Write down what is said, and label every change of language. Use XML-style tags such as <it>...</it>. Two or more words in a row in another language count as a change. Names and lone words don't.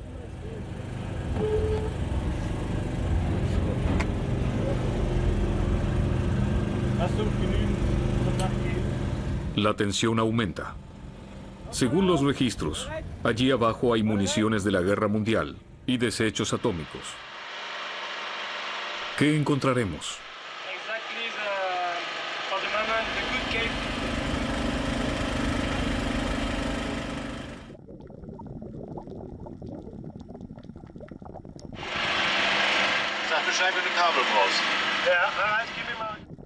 <es>La tensión aumenta. Según los registros, allí abajo hay municiones de la Guerra Mundial y desechos atómicos. ¿Qué encontraremos?</es> <de>Sag Bescheid, wenn du Kabel brauchst. Ja, gib mir mal.</de>